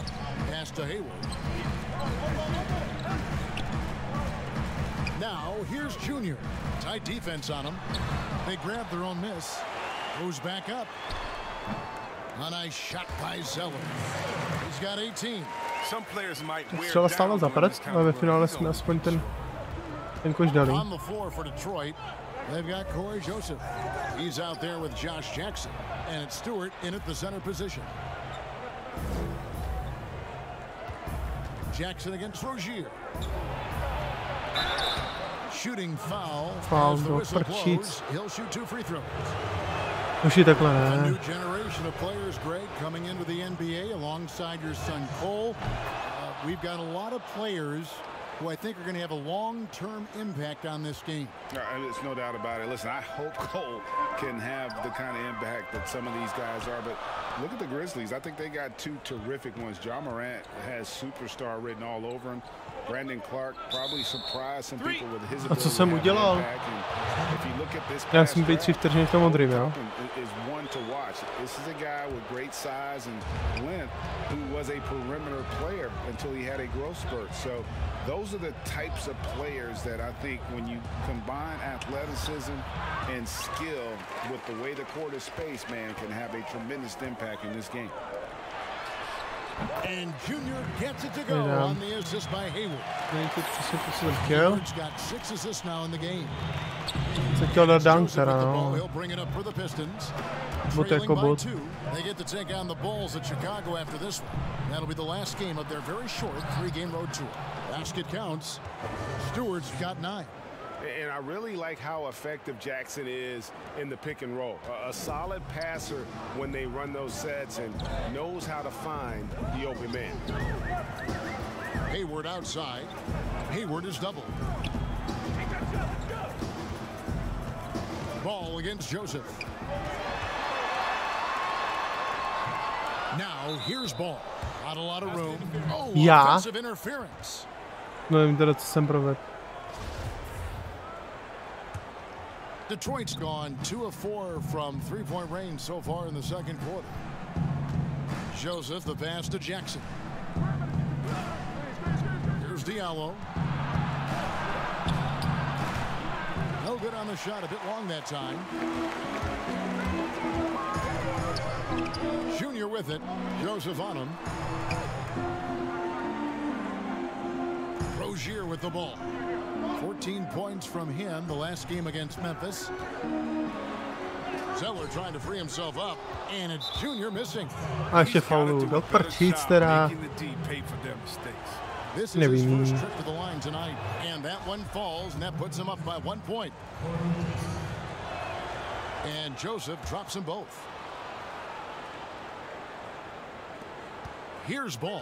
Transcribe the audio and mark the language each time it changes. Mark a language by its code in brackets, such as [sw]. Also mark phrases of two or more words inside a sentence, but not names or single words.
[en] Pass to Hayward. Now, here's Junior. Tight defense on him. They grab their own miss. Goes back up. A nice shot by Zeller. He's got 18. Some players might wear [cs] Střela stála za prd, ale ve finále jsme aspoň ten koš dali. [en] On the floor for Detroit, they've got Corey Joseph. He's out there with Josh Jackson, and it's Stewart in at the center position. Jackson against Rozier. Shooting foul. As the whistle blows, he'll shoot 2 free throws. [cs] Už je takhle, A ne? [en] new generation of players, Greg, coming into the NBA alongside your son Cole. We've got a lot of players who I think are going to have a long-term impact on this game. There's no doubt about it. Listen, I hope Cole can have the kind of impact that some of these guys are, but look at the Grizzlies. I think they got 2 terrific ones. Ja Morant has superstar written all over him. Brandon Clark probably surprised some people with his ability. [cs] A co jsem udělal? Já jsem být 3 vteřiny v tom modrým, jo? [en] Is one to watch. This is a guy with great size and length who was a perimeter player until he had a growth spurt. So those are the types of players that I think when you combine athleticism and skill with the way the court is spaced, man, can have a tremendous impact in this game. And Junior gets it to go on the assist by Hayward. Hayward's got 6 assists now in the game. [cs] Se chtěl dát dunk teda, no. [en] He'll bring it up for the Pistons. [cs] Bod jako bod. [en] They get to take on the Bulls at Chicago after this one. That'll be the last game of their very short 3-game road tour. Basket counts. Stewart's got 9. And I really like how effective Jackson is in the pick and roll. A solid passer when they run those sets and knows how to find the open man. Hayward outside. Hayward is doubled. Ball against Joseph. Now here's Ball. Not a lot of room. Oh, offensive interference. [cs] Nevím teda, co jsem provedl. [en] Detroit's gone 2 of 4 from three-point range so far in the second quarter. Joseph, the pass to Jackson. Here's Diallo. No good on the shot, a bit long that time. Junior with it. Joseph on him. Rozier with the ball. 14 points from him the last game against Memphis. Zeller trying to free himself up, and it's Junior missing. [cs] A ještě faulu, do prčíc teda. [en] This is his first trip to the line tonight, and that one falls, and that puts him up by 1 point. And Joseph drops them both. Here's Ball.